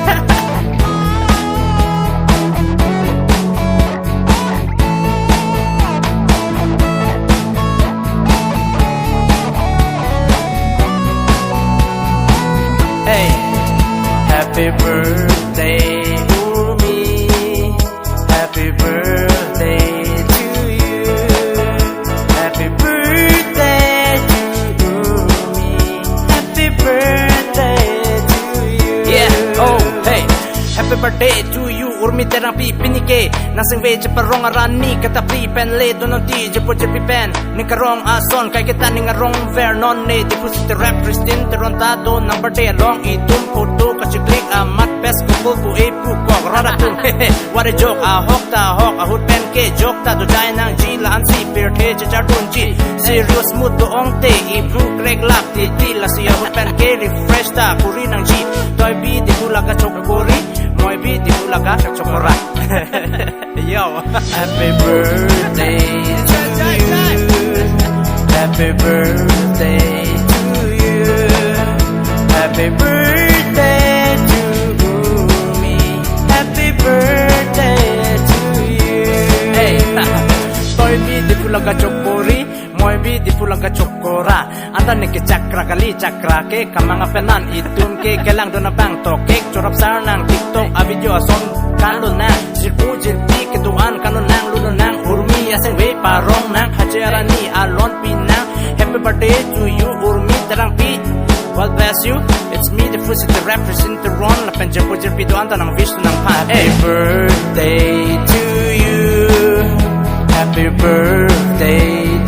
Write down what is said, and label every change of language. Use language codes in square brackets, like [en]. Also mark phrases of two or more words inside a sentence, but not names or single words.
[en] Hey, happy birthday to me. Happy birthday to you. Happy birthday to me. Happy birthday to you. Yeah, oh, hey. Happy birthday to you. [mjw] Urmi terang pi pinike nasing ve parong arani kata pri pen le donoti jepo jepi pen ni karong ason kai kita ni ngarong vernon ne deposit rap Christine terontado number day long itum photo kachiklik amat pes ko bu e pu ko rara tu [en] what a joke [mjw] a hok a hut pen ke joke ta do dai nang ji la an si per the cha tun ji [en] serious mood [mjw] do ong te i pu greg lap ti la si hut pen ke refresh ta kuri nang ji toy bi di pula ka chok kuri moi bi di pula ka chokora. [en] Yo, happy birthday to you. Happy birthday to you. Happy birthday to me. Happy birthday to you. [mjw] Hey, toy bi di pula ka chokori, moi bi di pula ka chokora. Anta ne ke chakra kali chakra ke kamanga penan itun ke kelang dona bang to ke chorap sarnang TikTok a video son kalon na jirpu jirpi ke tuan kanon nang luno nang urmi aseng we parong nang hajarani alon pinang. [en] Happy birthday to you [mjw] urmi terang pi. [en] God bless you. It's me the first to represent the run [mjw] la penjapo jirpi do anta nang wish nang pa. [en] Happy birthday to you. Happy birthday